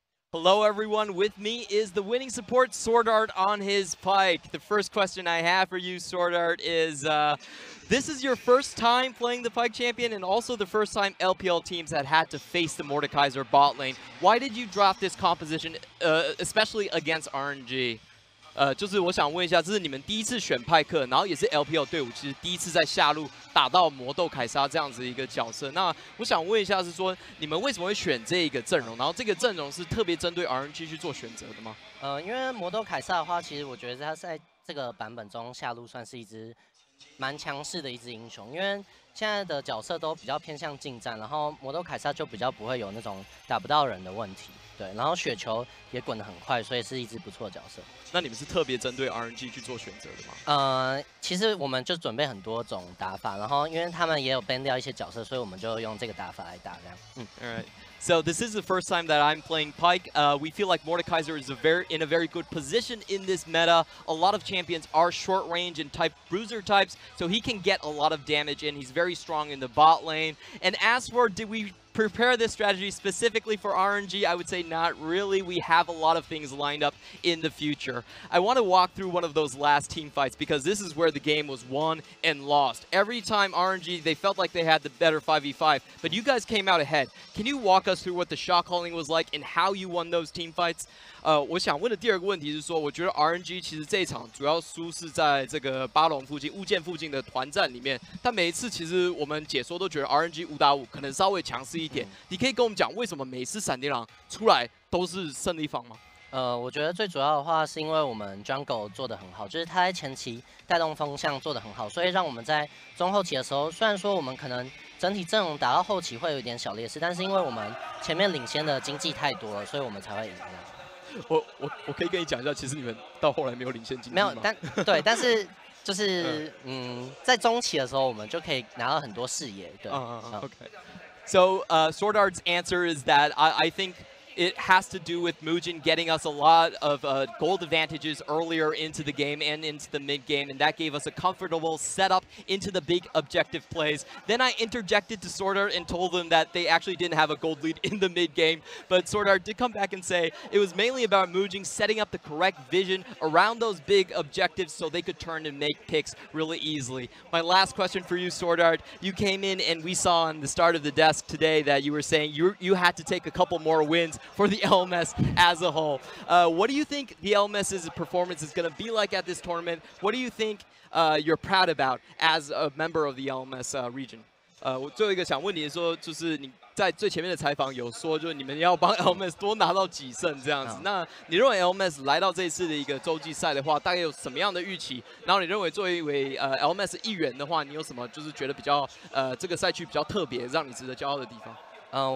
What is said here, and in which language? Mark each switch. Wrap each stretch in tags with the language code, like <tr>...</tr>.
<en>Hello everyone, with me is the winning support Sword Art on his Pyke. The first question I have for you, Sword Art, is this is your first time playing the Pyke champion and also the first time LPL teams had to face the Mordekaiser bot lane. Why did you drop this composition, especially against RNG?</en> <zh>就是我想问一下，这是你们第一次选派克，然后也是 LPL 队伍，其实第一次在下路打到魔斗凯撒这样子一个角色。那我想问一下，是说你们为什么会选这个阵容？然后这个阵容是特别针对 RNG 去做选择的吗？因为魔斗凯撒的话，其实我觉得他在这个版本中下路算是一支蛮强势的一支英雄，因为现在的角色都比较偏向近战，然后魔斗凯撒就比较不会有那种打不到人的问题。对，然后雪球也滚得很快，所以是一支不错的角色。那你们是特别针对 RNG 去做选择的吗？其实我们就准备很多种打法，然后因为他们也有 ban 掉一些角色，所以我们就用这个打法来打这样。</zh> <en>Alright. So this is the first time that I'm playing Pyke. We feel like Mordekaiser is in a very good position in this meta. A lot of champions are short range and type bruiser types, so he can get a lot of damage in. He's very strong in the bot lane. And as for did we prepare this strategy specifically for RNG, I would say not really. We have a lot of things lined up in the future. I want to walk through one of those last team fights because this is where the game was won and lost. Every time RNG, they felt like they had the better 5v5, but you guys came out ahead. Can you walk us through what the shot calling was like and how you won those team fights?</en> <zh>我想问的第二个问题是说，我觉得 RNG 其实这一场主要输是在这个巴龙附近、物件附近的团战里面，但每一次其实我们解说都觉得 RNG 5打5可能稍微强势一点。你可以跟我们讲为什么每次闪电狼出来都是胜利方吗？我觉得最主要的话是因为我们 Jungle 做得很好，就是他在前期带动风向做得很好，所以让我们在中后期的时候，虽然说我们可能整体阵容打到后期会有一点小劣势，但是因为我们前面领先的经济太多了，所以我们才会赢。我可以跟你讲一下，其实你们到后来没有领先经济吗？没有，但是就是在中期的时候，我们就可以拿到很多视野。对</zh> <en>，OK. So Sword Art's answer is that I think it has to do with Mugen getting us a lot of gold advantages earlier into the game and into the mid game, and that gave us a comfortable setup into the big objective plays. Then I interjected to Sword Art and told them that they actually didn't have a gold lead in the mid game, but Sword Art did come back and say it was mainly about Mugen setting up the correct vision around those big objectives so they could turn and make picks really easily. My last question for you, Sword Art, you came in and we saw on the start of the desk today that you were saying you had to take a couple more wins for the LMS as a whole. What do you think the LMS's performance is going to be like at this tournament? What do you think you're proud about as a member of the LMS region?</en> <zh>我最后一个想问你说，就是你在最前面的采访有说，就是你们要帮 LMS 多拿到几胜这样子。那你认为 LMS 来到这一次的一个洲际赛的话，大概有什么样的预期？然后你认为作为一位LMS 一员的话，你有什么就是觉得比较这个赛区比较特别，让你值得骄傲的地方？</zh>